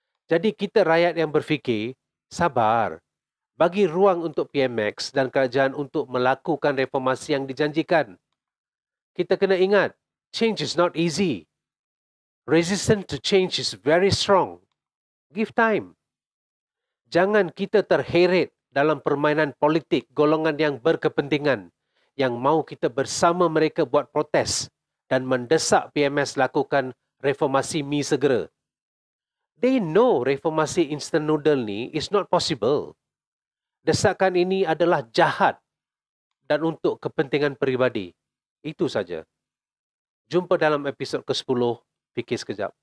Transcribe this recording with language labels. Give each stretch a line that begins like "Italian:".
Malay: Jadi kita rakyat yang berfikir, sabar. Bagi ruang untuk PMX dan kerajaan untuk melakukan reformasi yang dijanjikan. Kita kena ingat,
English: change is not easy. Resistance to change is very strong. Give time.
Malay: Jangan kita terheret dalam permainan politik golongan yang berkepentingan yang mahu kita bersama mereka buat protes dan mendesak PMS lakukan reformasi mi segera.
English: They know reformasi instant noodle ni is not possible.
Malay: Desakan ini adalah jahat dan untuk kepentingan peribadi. Itu saja. Jumpa dalam episod ke-10. Fikir sekejap.